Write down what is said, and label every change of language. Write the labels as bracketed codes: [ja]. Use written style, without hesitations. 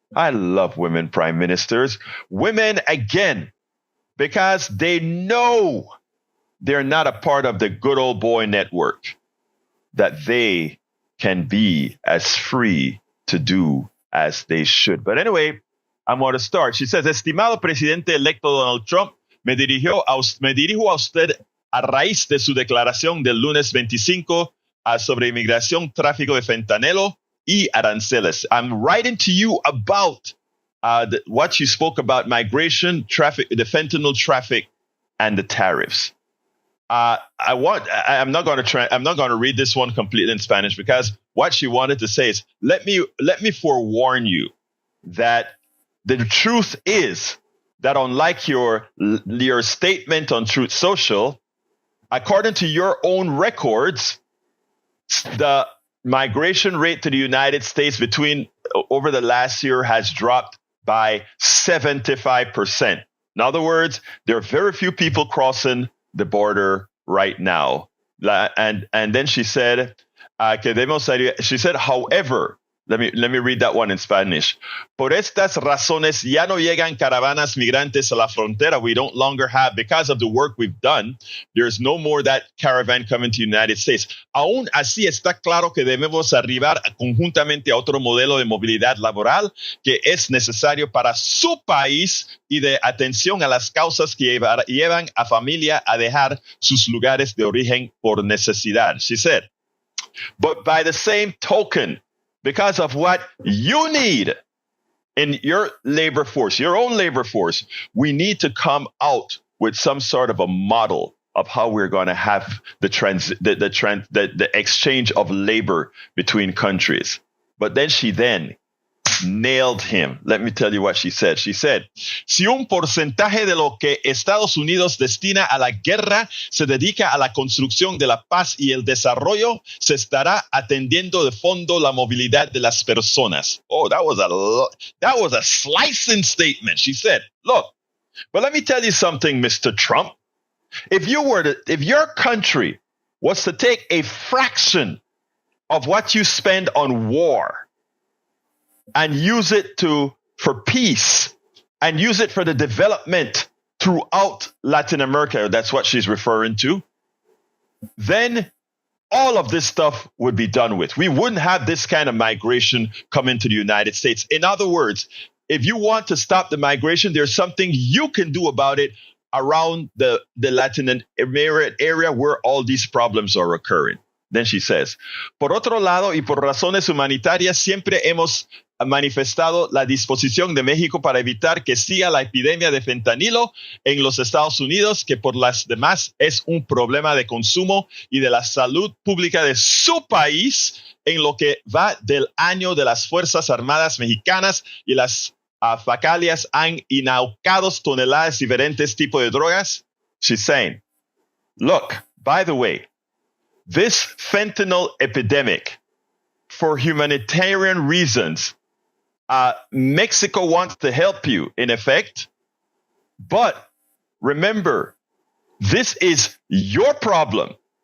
[en] I love women prime ministers. Women, again, because they know they're not a part of the good old boy network, that they can be as free to do as they should. But anyway, I'm going to start. She says, [es] estimado presidente electo Donald Trump, me dirijo a usted a raíz de su declaración del lunes 25 sobre inmigración, tráfico de fentanilo y aranceles. [en] I'm writing to you about what you spoke about migration, traffic, the fentanyl traffic, and the tariffs. I'm not going to read this one completely in Spanish, because what she wanted to say is, let me forewarn you that the truth is that unlike your statement on Truth Social, according to your own records, the migration rate to the United States over the last year has dropped by 75%. In other words, there are very few people crossing the border right now. And then she said, however, Let me read that one in Spanish. [es] Por estas razones ya no llegan caravanas migrantes a la frontera. [en] We don't longer have, because of the work we've done, there's no more that caravan coming to the United States. [es] Aún así está claro que debemos arribar conjuntamente a otro modelo de movilidad laboral que es necesario para su país y de atención a las causas que llevan a familia a dejar sus lugares de origen por necesidad. [en] She said, but by the same token, because of what you need in your labor force, your own labor force, we need to come out with some sort of a model of how we're going to have the exchange of labor between countries. But then she nailed him. Let me tell you what she said. She said, [es] si un porcentaje de lo que Estados Unidos destina a la guerra se dedica a la construcción de la paz y el desarrollo, se estará atendiendo de fondo la movilidad de las personas. [en] Oh, that was a slicing statement. She said, look, but let me tell you something, Mr. Trump. If your country was to take a fraction of what you spend on war and use it for peace and use it for the development throughout Latin America, that's what she's referring to, then all of this stuff would be done with. We wouldn't have this kind of migration come into the United States. In other words, if you want to stop the migration, there's something you can do about it around the Latin area where all these problems are occurring. Then she says, [es] por otro lado y por razones humanitarias, siempre hemos manifestado la disposición de México para evitar que siga la epidemia de fentanilo en los Estados Unidos, que por las demás es un problema de consumo y de la salud pública de su país en lo que va del año de las Fuerzas Armadas Mexicanas y las facalias han inaucado toneladas de diferentes tipos de drogas. [en] She's saying, look, by the way, this fentanyl epidemic, for humanitarian reasons, Mexico wants to help you, in effect. But remember, this is your problem.